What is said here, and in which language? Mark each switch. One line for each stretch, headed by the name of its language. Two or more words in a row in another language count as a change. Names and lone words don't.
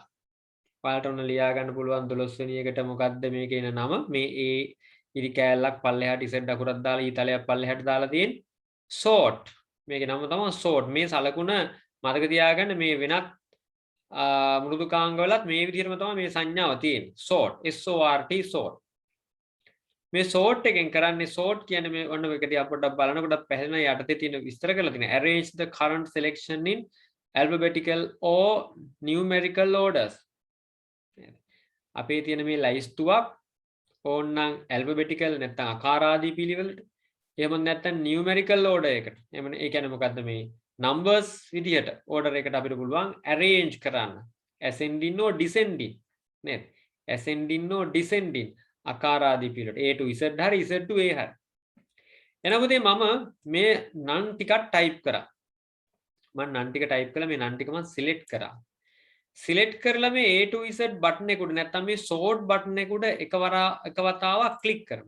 Sinhala: ඔයාලට ඔන්න ලියා ගන්න පුළුවන් 12 වෙනි එකට මොකද්ද මේකේ එන නම? මේ ඒ ඉරි කෑල්ලක් පල්ලෙහාට ඉසෙඩ් අකුරක් දාලා ඊතලයක් පල්ලෙහාට දාලා තියෙන sort. මේකේ නම තමයි sort. මේ සලකුණ මතක තියාගන්න මේ වෙනත් මෘදුකාංගවලත් මේ විදිහටම තමයි මේ සංඥාව තියෙන්නේ. sort. SORT sort. මේ sort එකෙන් කරන්නේ sort කියන්නේ මේ ඔන්න මේක දිහා පොඩ්ඩක් බලනකොටත් පැහැදිලිව යටතේ තියෙන විස්තර කරලා තියෙනවා.
English: arrange the current selection in alphabetical or numerical orders.
Sinhala: අපේ තියෙන මේ ලයිස්තුවක් ඕන්නම් alphabetical නැත්නම් ආකාරාදී පිළිවෙලට එහෙම නැත්නම්
English: numerical order
Sinhala: එකට. එහෙම ඒ කියන්නේ මොකද්ද මේ numbers විදිහට order එකට අපිට පුළුවන් arrange කරන්න.
English: ascending or descending නේද? ascending or descending
Sinhala: ආකාරාදී පිළිවෙලට
English: A to Z හරි Z to A හරි.
Sinhala: එනකොට මම මේ නම් ටිකක් type කරා. මම නම් ටික type කළා මේ නම් ටික මම select කරා. select කරලා මේ
English: A to Z button
Sinhala: එක උඩ නැත්නම් මේ
English: sort button
Sinhala: එක උඩ එක වතාවක් click කරනවා.